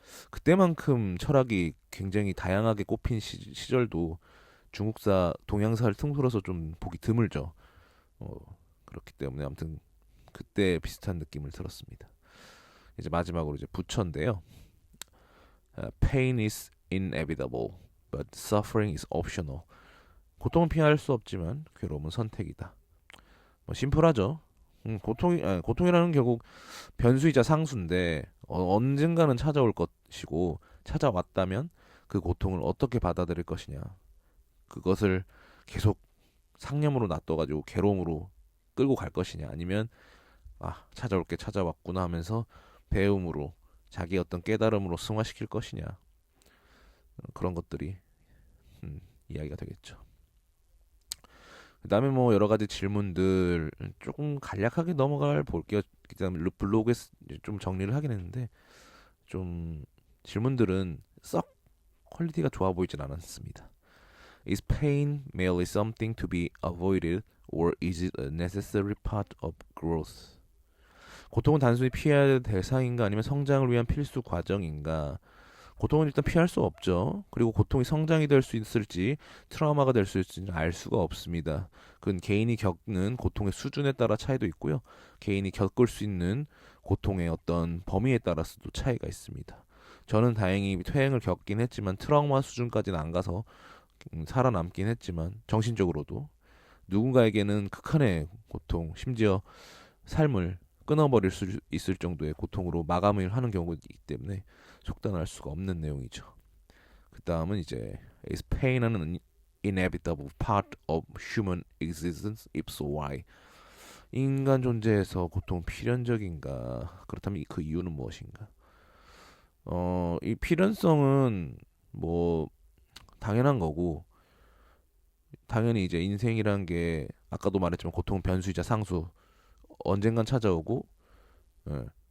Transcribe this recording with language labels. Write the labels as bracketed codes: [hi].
[ko] 그때만큼 철학이 굉장히 다양하게 꼽힌 시절도 중국사, 동양사를 통틀어서 좀 보기 드물죠. 어, 그렇기 때문에 아무튼 그때 비슷한 느낌을 들었습니다. 이제 마지막으로 이제 부처인데요. [en] Pain is inevitable, but suffering is optional. [ko] 고통은 피할 수 없지만 괴로움은 선택이다. 뭐 심플하죠. 고통이라는 결국 변수이자 상수인데 언젠가는 찾아올 것이고 찾아왔다면 그 고통을 어떻게 받아들일 것이냐. 그것을 계속 상념으로 놔둬가지고 괴로움으로 끌고 갈 것이냐 아니면 찾아올 게 찾아왔구나 하면서 배움으로 자기 어떤 깨달음으로 승화시킬 것이냐 그런 것들이 이야기가 되겠죠. 그다음에 뭐 여러 가지 질문들 조금 간략하게 넘어갈 볼게요. 그다음에 블로그에 좀 정리를 하긴 했는데 좀 질문들은 썩 퀄리티가 좋아 보이진 않았습니다. [en] Is pain merely something to be avoided, or is it a necessary part of growth? [ko] 고통은 단순히 피해야 될 대상인가 아니면 성장을 위한 필수 과정인가? 고통은 일단 피할 수 없죠. 그리고 고통이 성장이 될 수 있을지 트라우마가 될 수 있을지는 알 수가 없습니다. 그건 개인이 겪는 고통의 수준에 따라 차이도 있고요. 개인이 겪을 수 있는 고통의 어떤 범위에 따라서도 차이가 있습니다. 저는 다행히 퇴행을 겪긴 했지만 트라우마 수준까지는 안 가서 살아남긴 했지만 정신적으로도 누군가에게는 극한의 고통, 심지어 삶을 끊어버릴 수 있을 정도의 고통으로 마감을 하는 경우가 있기 때문에 속단할 수가 없는 내용이죠. 그 다음은 이제 [en] Is pain an inevitable part of human existence? If so, why? [ko] 인간 존재에서 고통은 필연적인가? 그렇다면 그 이유는 무엇인가? 이 필연성은 뭐 당연한 거고 당연히 이제 인생이란 게 아까도 말했지만 고통은 변수이자 상수 언젠간 찾아오고 예.